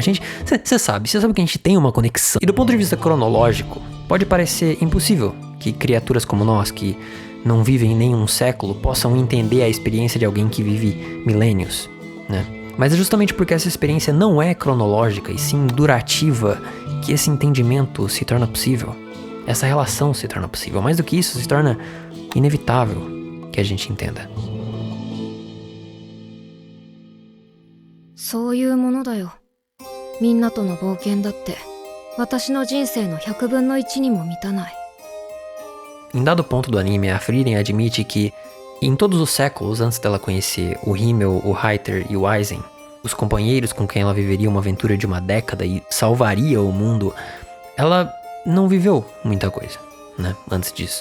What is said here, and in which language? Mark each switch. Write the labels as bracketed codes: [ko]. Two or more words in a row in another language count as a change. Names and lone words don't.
[pt] Você sabe que a gente tem uma conexão. E do ponto de vista cronológico, pode parecer impossível que criaturas como nós, que não vivem nem um século, possam entender a experiência de alguém que vive milênios, né? Mas é justamente porque essa experiência não é cronológica e sim durativa que esse entendimento se torna possível. Essa relação se torna possível. Mais do que isso, se torna inevitável que a gente entenda. [ja] そういうものだよ。みんなとの冒険だって、私の人生の100分の1にも満たない。 [pt] Em dado ponto do anime, a Frieren admite que, em todos os séculos antes dela conhecer o Himmel, o Heiter e o Aizen, os companheiros com quem ela viveria uma aventura de uma década e salvaria o mundo, ela não viveu muita coisa, né, antes disso.